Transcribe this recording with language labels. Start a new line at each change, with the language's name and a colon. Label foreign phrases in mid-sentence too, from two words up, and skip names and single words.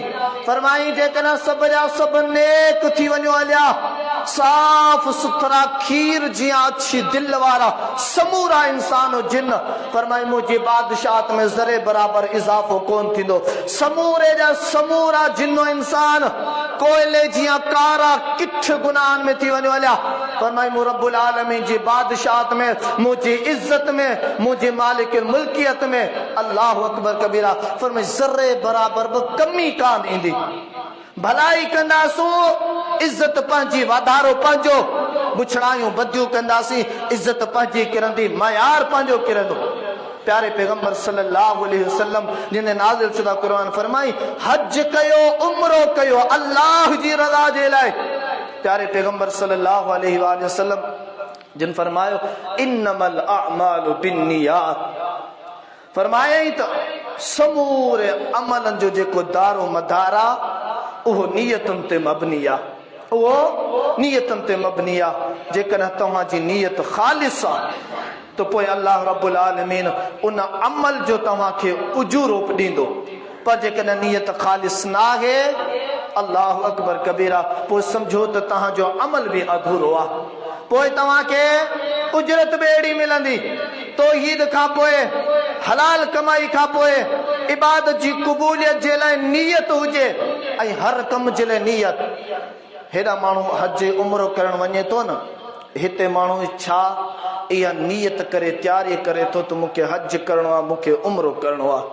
Sindhi: फरमाई जेकॾहिं सभ जा सभु नेक थी वञो हलिया, साफ़ सुथरा खीर जीअं अछी दिल वारा समूरा इंसान जिन, फरमाई मुंहिंजी बादशाहत में ज़रे बराबर इज़ाफ़ो कोन थींदो। समूरे जा समूरा जिनो इंसान कोयले जीअं कारा किठ गुनाहनि में थी वञो हलिया, फरमाई मूं
Arabic: رب العالمين
Sindhi: जी बादशाहत में, मुंहिंजी इज़त में, मुंहिंजी मालिक मुल्कियत में,
Arabic: الله أكبر كبيرا,
Sindhi: फरमाई ज़रे बराबर बि कमी कान ईंदी। भलाई कंदासूं, इज़त पंहिंजी, वाधारो पंहिंजो, बुछड़ायूं बदियूं कंदासीं, इज़त पंहिंजी किरंदी, मयार पंहिंजो किरंदो। प्यारे पैगंबर
Arabic: صلى الله عليه وسلم
Sindhi: जिन नाज़िल शुदा क़ुरान फरमाई, हज कयो, उम्रो कयो, अल्लाह जी रज़ा जे लाइ, प्यारे पैगंबर
Arabic: صلى الله عليه وسلم
Sindhi: जिन फरमायो
Arabic: إنما الأعمال بالنيات,
Sindhi: फरमाया ही तो समूरे अमलन जो जेको दारो मदारा उहो नियतन ते मबनी आ, उहो नियतन ते मबनी आ। जेकॾहिं तव्हां जी नियत ख़ालिस आहे तो पोइ अल्लाह
Arabic: رب العالمين
Sindhi: उन अमल जो तव्हांखे उजूरो ॾींदो। पर जेकॾहिं नियत ख़ालिस न आहे,
Arabic: الله أكبر كبيرا,
Sindhi: पोइ सम्झो त तव्हांजो अमल बि अधूरो आहे। पोइ तव्हांखे उजरत बि अहिड़ी मिलंदी। तौहीद खां पोइ, हलाल कमाई खां पोइ इबादत जी क़बूलियत जे लाइ नियत हुजे ऐं हर कम जे लाइ नियत। हेॾा माण्हू हज उम्रो करण वञे थो न, हिते माण्हू छा इहा नियत करे तयारी करे थो त मूंखे हज करणो आहे, मूंखे उम्रो करणो आहे।